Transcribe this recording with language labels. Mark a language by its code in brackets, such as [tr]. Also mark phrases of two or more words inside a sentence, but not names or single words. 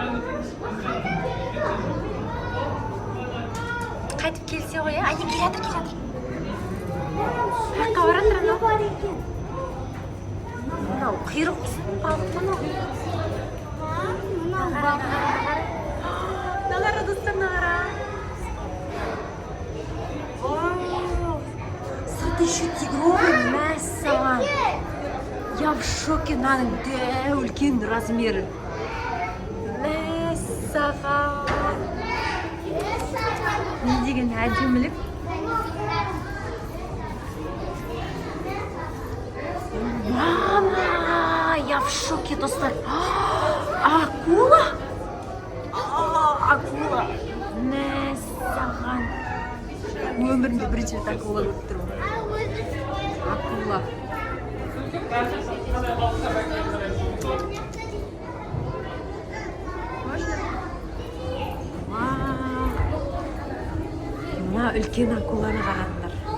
[kk] Қайтып келсе ғой, не келатыр. Жаққа баратыр анау. Мынау құйрық балық мынау. Мыналар достар, мынағара. [ru] Это еще тигровый, мәссаған. Я в шоке, [kk] мынаның дәу үлкен размері. Мәссаған. Не деген әдемілік. [ru] Мама, я в шоке, [kk] достар. Акула? Акула. Мәссаған. Өмірімде бірінші рет акула көріп тұрмын. Акула. Мына үлкен акуланы қараңдар.